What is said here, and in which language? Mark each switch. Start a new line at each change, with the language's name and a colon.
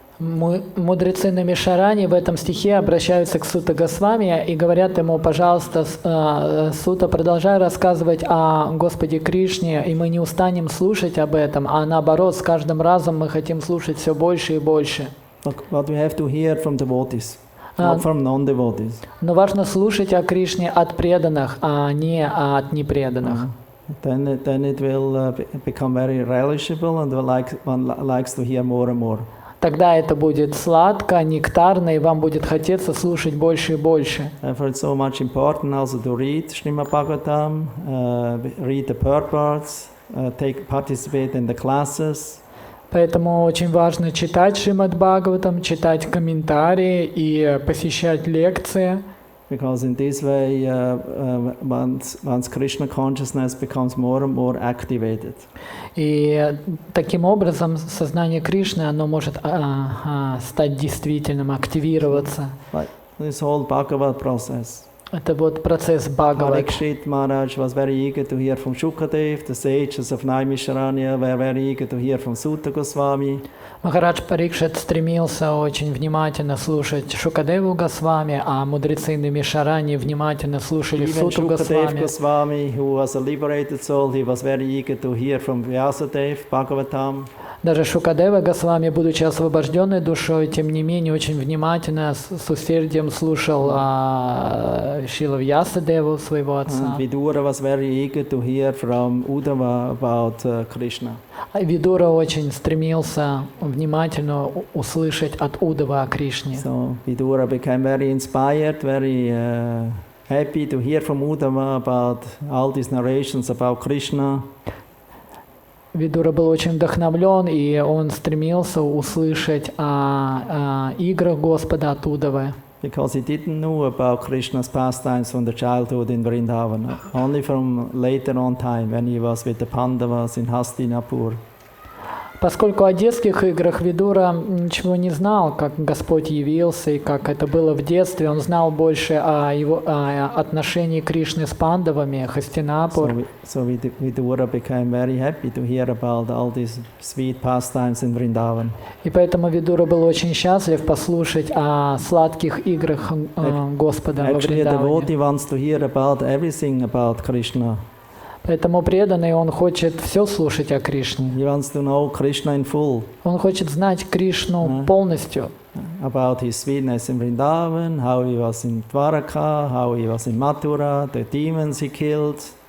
Russian: Мудрецы на Мишаране в этом стихе обращаются к Сута Госвами и говорят ему: пожалуйста, Сута, продолжай рассказывать о Господе Кришне, и мы не устанем слушать об этом, а наоборот, с каждым разом мы хотим слушать все больше и больше.
English: But we have to hear from devotees. Not from non-devotees.
Russian: Но важно слушать о Кришне от преданных, а не от непреданных.
English: Then it will become very relishable, and one likes to hear more and more.
Russian: Тогда это будет сладко, нектарно, и вам будет хотеться слушать больше и больше.
English: Therefore, it's so much important also to read Shrimad-Bhagavatam, read the purports, participate in the classes.
Russian: Поэтому очень важно читать Шримад-Бхагаватам, читать комментарии и посещать лекции.
English: Because in this way, one's Krishna consciousness becomes more and more activated.
Russian: И таким образом сознание Кришны, оно может стать действительным, активироваться.
English: This whole Bhagavad process.
Russian: Это вот процесс Бхагават.
English: Parikshit Maharaj was very eager to hear from Shukadev. The sages of Naimisharanya were very eager to hear from Suta Goswami.
Russian: Махарадж Парикшит стремился очень внимательно слушать Шукадеву Госвами, а мудрецы на Мишаране внимательно слушали Суту Госвами.
English: Goswami, who was a liberated soul, he was very eager to hear from Vyasadev, Bhagavatam.
Russian: Даже Шукадева Госвами, будучи освобожденной душой, тем не менее очень внимательно, с усердием слушал Шрила Вьясадеву, своего отца.
English: Vidura was very eager to hear from Uddhava about Krishna.
Russian: Видура очень стремился внимательно услышать от Уддава о Кришне.
English: So Vidura became very inspired, very happy to hear from Uddhava about all these narrations about Krishna.
Russian: Видура был очень вдохновлен, и он стремился услышать о играх Господа от Уддавы.
English: Because he didn't know about Krishna's pastimes from the childhood in Vrindavan, only from later on time when he was with the Pandavas in Hastinapur.
Russian: Поскольку о детских играх Видура ничего не знал, как Господь явился и как это было в детстве, он знал больше о его отношении Кришны с Пандавами, Хастинапур.
English: So Vidura became very happy to hear about all these sweet pastimes in Vrindavan.
Russian: И поэтому Видура был очень счастлив послушать о сладких играх Господа во
English: Actually, a
Russian: Вриндаване.
English: devotee wants to hear about everything about Krishna.
Russian: Поэтому преданный, он хочет все слушать о Кришне.
English: He wants to know Krishna in full.
Russian: Он хочет знать Кришну полностью.
English: About his sweetness in Vrindavan, how he was in Dwaraka, how he was in Mathura, the demons he killed.